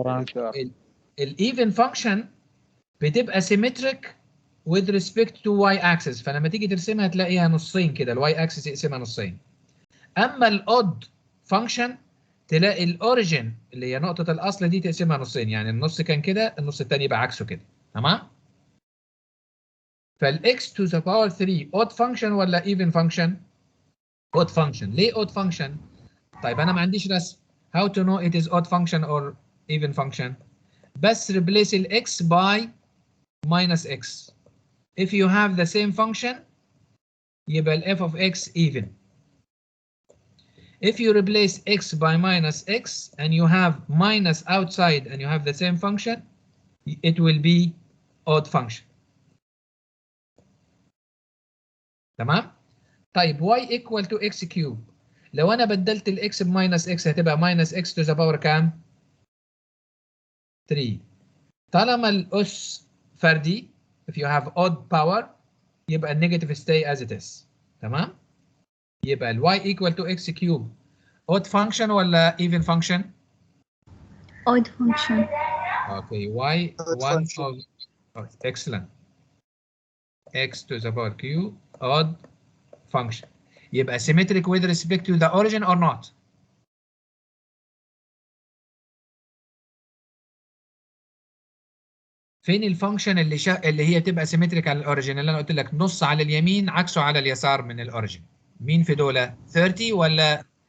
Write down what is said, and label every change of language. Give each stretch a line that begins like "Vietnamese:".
Arabic: طيب الايفن فانكشن بتبقى
English: symmetric with respect to y axis،
Arabic: فلما تيجي ترسمها تلاقيها نصين كده، الواي اكسس يقسمها نصين. اما الاود فانكشن تلاقي الاوريجن اللي هي نقطه الاصل دي تقسمها نصين، يعني النص كان كده النص الثاني يبقى عكسه كده.
English: تمام؟ فالاكس to the power 3 odd function ولا even function؟ odd function.
Arabic: ليه odd function؟ طيب انا ما عنديش رسم.
English: how to know it is odd function or even function؟ بس replace الاكس by minus x. if you have the same function
Arabic: يبقى ال
English: f of x even. if you replace x by minus x and you have minus outside and you have the same function it will be odd function.
Arabic: تمام؟ طيب
English: y equal to x cube.
Arabic: لو انا بدلت الاكس بماينس اكس هتبقى
English: minus x to the power
Arabic: كام؟ 3. طالما الاس فردي
English: if you have odd power
Arabic: يبقى النيجاتيف
English: stay as it is.
Arabic: تمام؟ يبقى ال
English: y equal to x cube odd function ولا even function؟ odd function. Okay, y one of excellent. x to the power q odd function.
Arabic: يبقى
English: symmetric with respect to the origin or not؟
Arabic: فين الفانكشن اللي هي تبقى سيمتريك على الاوريجن اللي انا قلت لك نص على اليمين عكسه على اليسار من الاوريجن؟ مين في دول؟ 30 ولا 29؟